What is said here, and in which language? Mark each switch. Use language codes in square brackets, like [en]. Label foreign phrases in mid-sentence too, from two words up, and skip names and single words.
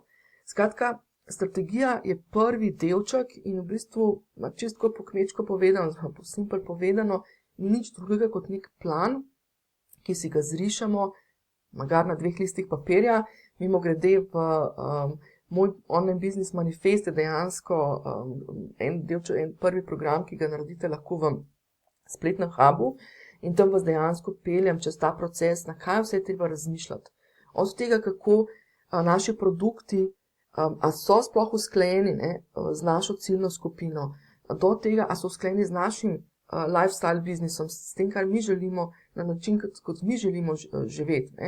[sl] Skratka, strategija je prvi delček in v bistvu, čisto po kmečko povedano, po simpel povedano, ni nič drugega kot nek plan, ki si ga zrišemo, magar na 2 listih papirja. Mimogrede v moj [en] online business [sl] manifest je dejansko en prvi program, ki ga naredite lahko v spletnem hubu in tam vas dejansko peljem čez ta proces, na kaj vse je treba razmišljati. Od tega, kako naši produkti a so sploh usklajeni, ne, z našo ciljno skupino, do tega, a so usklajeni z našim lifestyle biznisom, s tem, kar mi želimo, na način, kot mi želimo živeti, ne.